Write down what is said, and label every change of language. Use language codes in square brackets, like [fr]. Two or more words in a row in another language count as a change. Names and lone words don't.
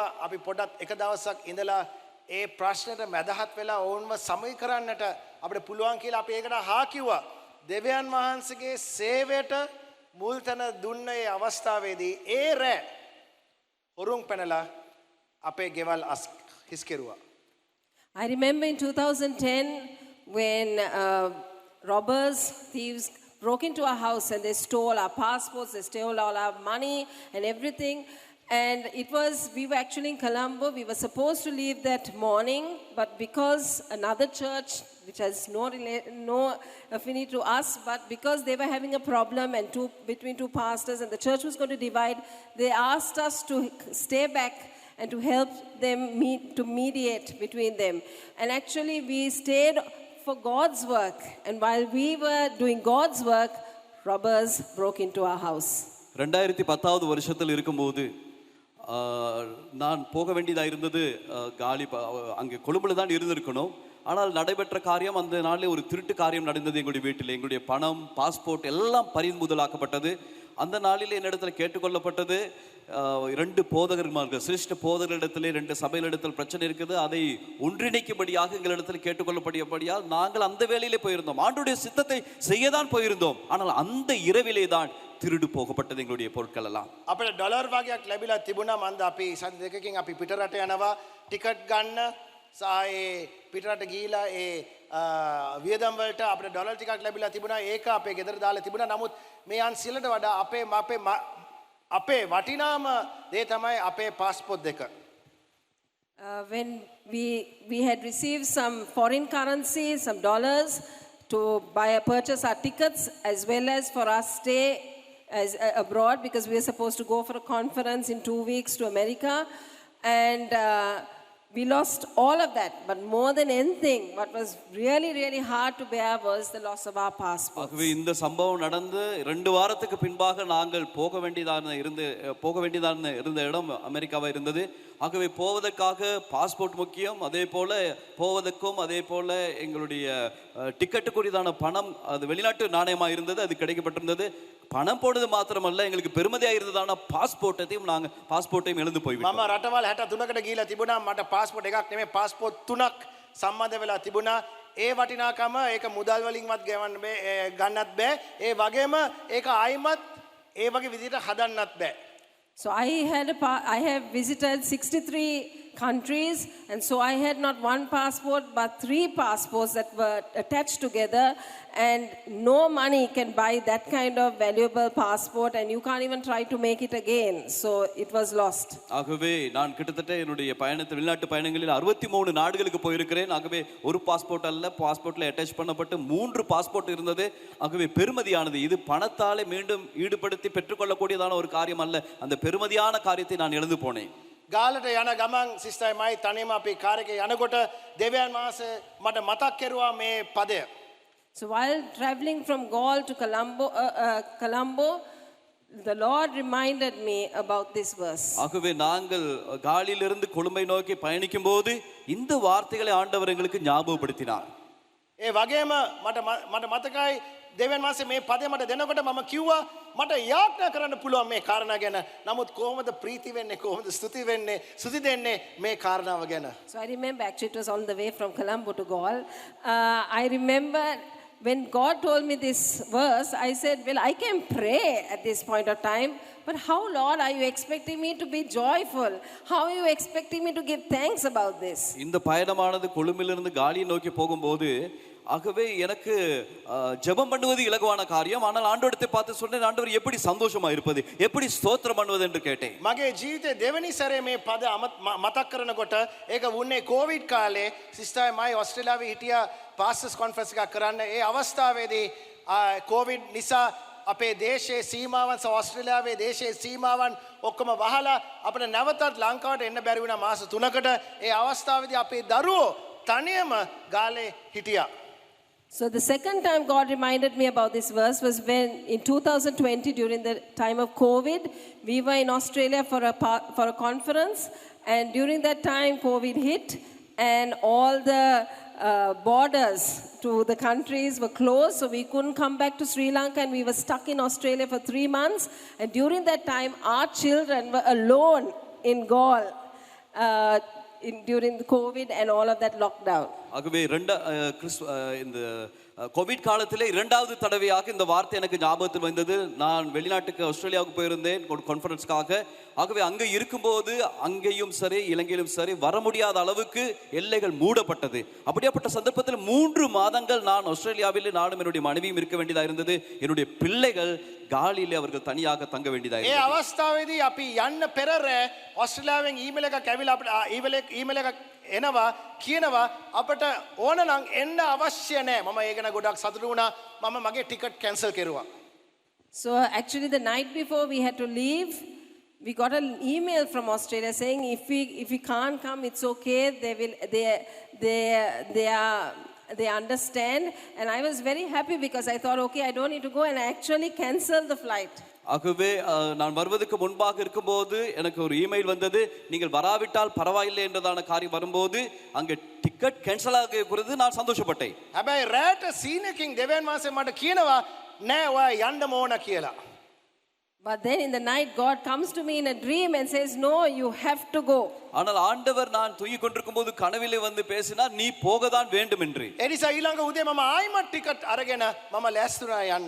[si] අපි පොඩක් එක දවසක් ඉඳලා ඒ ප්‍රශ්නෙට මැදහත් වෙලා ඕන්ව සමයි කරන්නට අපිට පුළුවන් කියලා අපි ඒකට හා කිව්වා. දෙවියන් වහන්සේගේ සේවයට මුල් තැන දුන්න ඒ අවස්ථාවේදී ඒ රැ හොරුන් පැනලා අපේ ගෙවල් හිස් කෙරුවා. [en] I remember in 2010 when robbers, thieves broke into our house and they stole our passports, they stole all our money and everything. And we were actually in Colombo. We were supposed to leave that morning, but because another church, which has no affinity to us, but because they were having a problem and between two pastors and the church was going to divide, they asked us to stay back and to help them to mediate between them. And actually we stayed for God's work. And while we were doing God's work, robbers broke into our house. [ta] 2010வது வருஷத்தில் இருக்கும்போது நான் போக வேண்டியதாக இருந்தது. அங்கே கொழும்புல தான் இருந்திருக்கணும். ஆனால் நடைபெற்ற காரியம், அந்த நாளில் ஒரு திருட்டு காரியம் நடந்தது எங்களுடைய வீட்டில். எங்களுடைய பணம், பாஸ்போர்ட் எல்லாம் பறிமுதலாக்கப்பட்டது. அந்த நாளில் என்னிடத்தில் கேட்டுக்கொள்ளப்பட்டது, 2 போதகர்கள், சிரேஷ்ட போதகர்களிடத்திலே 2 சபைகளிடத்தில் பிரச்சனை இருக்குது, அதை ஒன்றிணைக்கும்படியாக எங்களிடத்தில் கேட்டுக்கொள்ளப்படியால் நாங்கள் அந்த வேலையிலே போயிருந்தோம். ஆண்டவருடைய சித்தத்தை செய்யதான் போயிருந்தோம். ஆனால் அந்த இரவிலே தான் திருடு போகப்பட்டது எங்களுடைய பொருட்கள் எல்லாம். [si] අපිට ඩොලර් වගේක් ලැබිලා තිබුණා. මන්ද අපි සති දෙකකින් අපි පිටරට යනවා ටිකට් ගන්න සහ ඒ පිටරට ගිහිලා ඒ වියදම් වලට අපිට ඩොලර් ටිකක් ලැබිලා තිබුණා. ඒක අපේ ගෙදර දාලා තිබුණා. නමුත් මේ අන්සිලට වඩා අපේ වටිනාම දේ තමයි අපේ පාස්පෝර්ට් දෙක. [en] When we had received some foreign currency, some dollars to purchase our tickets as well as for our stay abroad, because we were supposed to go for a conference in 2 weeks to America, and we lost all of that. But more than anything, what was really, really hard to bear was the loss of our passports. [ta] ஆகவே இந்த சம்பவம் நடந்து 2 வாரத்துக்கு பின்பாக நாங்கள் போக வேண்டியதான இருந்த இடம் அமெரிக்காவா இருந்தது. ஆகவே போவதற்காக பாஸ்போர்ட் முக்கியம், அதே போல போவதற்கும் அதே போல எங்களுடைய டிக்கெட்டுக்குரியதான பணம் அது வெளிநாட்டு நாணயமாக இருந்தது, அது கிடைக்கப்பட்டிருந்தது. பணம் போடுறது மாத்திரமல்ல, எங்களுக்கு பெருமதியாக இருந்ததான பாஸ்போர்ட்டையும் இழந்து போய்விட்டோம். [si] මම රටවල් 63කට ගිහිලා තිබුණා. මට පාස්පෝර්ට් එකක් නෙමෙයි පාස්පෝර්ට් 3ක් සම්බන්ධ වෙලා තිබුණා. ඒ වටිනාකම ඒක මුදල් වලින්වත් ගන්නත් බෑ. ඒ වගේම ඒක ආයිමත් ඒ වගේ විදිහට හදන්නත් බෑ. [en] So I have visited 63 countries, and so I had not one passport but 3 passports that were attached together, and no money can buy that kind of valuable passport, and you can't even try to make it again. So it was lost. [ta] ஆகவே நான் கிட்டத்தட்ட என்னுடைய வெளிநாட்டு பயணங்களில் 63 நாடுகளுக்கு போயிருக்கிறேன். ஆகவே ஒரு பாஸ்போர்ட் அல்ல, பாஸ்போர்ட்ல அட்டாச் பண்ணப்பட்டு 3 பாஸ்போர்ட் இருந்தது. ஆகவே பெருமதியானது, இது பணத்தாலே மீண்டும் ஈடுபடுத்தி பெற்றுக்கொள்ளக்கூடியதான ஒரு காரியம் அல்ல. அந்த பெருமதியான காரியத்தை நான் இழந்து போனேன். [si] ගාලට යන ගමන් සිස්ටර් මයි තනියම අපි කාර් එකේ යනකොට දෙවියන් වහන්සේ මට මතක් කෙරුවා මේ පදය. [en] So while traveling from Gaul to Colombo, the Lord reminded me about this verse. [ta] ஆகவே நாங்கள் காலிலிருந்து கொழும்பை நோக்கி பயணிக்கும் போது இந்த வார்த்தைகளை ஆண்டவர் எங்களுக்கு ஞாபகப்படுத்தினார். [si] ඒ වගේම මට මතකයි දෙවියන් වහන්සේ මේ පදේ මට දෙනකොට මම කිව්වා මට යාඥා කරන්න පුළුවන් මේ කාරණා ගැන. නමුත් කොහොමද ප්‍රීති වෙන්නේ, කොහොමද ස්තුති දෙන්නේ මේ කාරණාව ගැන. [en] So I remember, actually it was on the way from Colombo to Gaul. I remember when God told me this verse, I said, well, I can pray at this point of time, but how, Lord, are you expecting me to be joyful? How are you expecting me to give thanks about this? [ta] இந்த பயணமானது கொழும்பிலிருந்து காலியை நோக்கி போகும்போது ஆகவே எனக்கு ஜெபம் பண்ணுவது இலகுவான காரியம். ஆனால் ஆண்டவரை பார்த்து சொன்னேன், ஆண்டவர் எப்படி சந்தோஷமா இருப்பது, எப்படி ஸ்தோத்திரம் பண்ணுவது என்று கேட்டேன். [si] මගේ ජීවිතේ දෙවෙනි සැරේ මේ පද මතක් කරනකොට ඒක වුණේ කොවිඩ් කාලේ. සිස්ටර් මයි ඕස්ට්‍රේලියාවේ හිටියා [en] pastors conference [si] එකක් කරන්න. ඒ අවස්ථාවේදී කොවිඩ් නිසා අපේ දේශයේ සීමාවන් ඕස්ට්‍රේලියාවේ දේශයේ සීමාවන් ඔක්කොම වහලා අපිට නැවතත් ලංකාවට එන්න බැරි වුණා මාස 3කට. ඒ අවස්ථාවේදී අපේ දරුවෝ තනියම ගාලේ හිටියා. [en] So the second time God reminded me about this verse was when in 2020, during the time of COVID, we were in Australia for a conference, and during that time COVID hit, and all the borders to the countries were closed, so we couldn't come back to Sri Lanka, and we were stuck in Australia for 3 months. And during that time, our children were alone in Gaul during the COVID and all of that lockdown. [ta] ஆகவே இந்த கோவிட் காலத்திலே 2வது தடவையாக இந்த வார்த்தை எனக்கு ஞாபகத்தில் வந்தது. நான் வெளிநாட்டுக்கு ஆஸ்திரேலியாவுக்கு போயிருந்தேன் கான்ஃபரன்ஸ்க்காக. ஆகவே அங்கே இருக்கும்போது அங்கேயும் சரி இலங்கையிலும் சரி வர முடியாத அளவுக்கு எல்லைகள் மூடப்பட்டது. அப்படியாப்பட்ட சந்தர்ப்பத்தில் 3 மாதங்கள் நான் ஆஸ்திரேலியாவில் நானும் என்னுடைய மனைவியும் இருக்க வேண்டியதாக இருந்தது. என்னுடைய பிள்ளைகள் காலிலே அவர்கள் தனியாக தங்க வேண்டியதாக இருந்தது. [si] ඒ අවස්ථාවේදී අපි යන්න පෙරර ඕස්ට්‍රේලියාවෙන් ඊමේල් එකක් ඇවිල්ලා අපිට ඊමේල් එකක් එනවා කියනවා අපිට ඕන නම් එන්න අවශ්‍ය නැහැ. මම ඒක ගැන ගොඩක් සතුටු වුණා. මම මගේ [en] ticket cancel [si] කෙරුවා. [en] So actually the night before we had to leave, we got an email from Australia saying if we can't come, it's okay. They understand, and I was very happy because I thought, okay, I don't need to go, and I actually canceled the flight. [ta] ஆகவே நான் வருவதற்கு முன்பாக இருக்கும்போது எனக்கு ஒரு இமெயில் வந்தது, நீங்கள் வராவிட்டால் பரவாயில்லை என்றதான காரியம் வரும்போது அங்கே [en] ticket cancel [ta] ஆகிறது. நான் சந்தோஷப்பட்டேன். [si] හැබැයි රැට සීන් එකකින් දෙවියන් වහන්සේ මට කියනවා නෑ ඔයා යන්න ඕන කියලා. [en] But then in the night God comes to me in a dream and says, no, you have to go. [ta] ஆனால் ஆண்டவர் நான் தூங்கிக் கொண்டிருக்கும்போது கனவிலே வந்து பேசினார், நீ போகதான் வேண்டும் என்று. [si] ඒ නිසා ඊළඟ උදේ මම ආයිමත් ටිකට් අරගෙන මම ලෑස්තුනා යන්න.